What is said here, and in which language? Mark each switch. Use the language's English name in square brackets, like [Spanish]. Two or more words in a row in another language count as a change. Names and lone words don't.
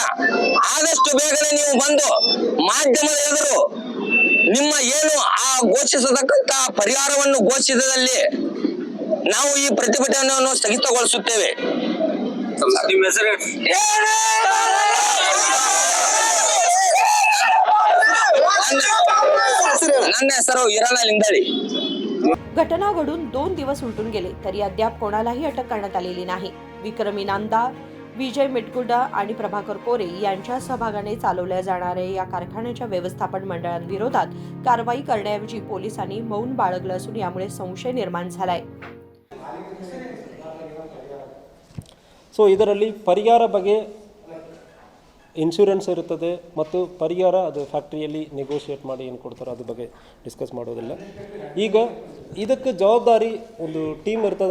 [Kannada] ಆದಷ್ಟು ಬೇಗನೆ ನೀವು ಬಂದು ಮಾಧ್ಯಮದ ಎದುರು ನಿಮ್ಮ ಏನು ಆ ಘೋಷಿಸತಕ್ಕಂತ ಪರಿಹಾರವನ್ನು ಘೋಷಿಸಿದಲ್ಲಿ ನಾವು ಈ ಪ್ರತಿಭಟನೆಯನ್ನು ಸ್ಥಗಿತಗೊಳಿಸುತ್ತೇವೆ. ನನ್ನ ಹೆಸರು ಹಿರಣ್ಣ लिंगाळी. [Marathi] घटना घडून 2 दिवस उलटून गेले तरी अद्याप कोणालाही अटक करण्यात आलेली नाही. विक्रमी नामदार विजय मिटकुडा आणि प्रभाकर कोरे यांच्या सहभागाने चालवल्या जाणाऱ्या या कारखान्याच्या व्यवस्थापन मंडळांविरोधात कारवाई करण्याऐवजी पोलिसांनी मौन बाळगलं असून यामुळे संशय निर्माण झालाय. [Kannada] ಸೊ ಇದರಲ್ಲಿ ಪರಿಹಾರ ಬಗ್ಗೆ ಇನ್ಶೂರೆನ್ಸ್ ಇರುತ್ತದೆ ಮತ್ತು ಪರಿಹಾರ ಅದು ಫ್ಯಾಕ್ಟ್ರಿಯಲ್ಲಿ ನೆಗೋಷಿಯೇಟ್ ಮಾಡಿ ಏನು ಕೊಡ್ತಾರೋ ಅದ್ರ ಬಗ್ಗೆ ಡಿಸ್ಕಸ್ ಮಾಡೋದಿಲ್ಲ. ಈಗ ಇದಕ್ಕೆ ಜವಾಬ್ದಾರಿ ಒಂದು ಟೀಮ್ ಇರ್ತದೆ.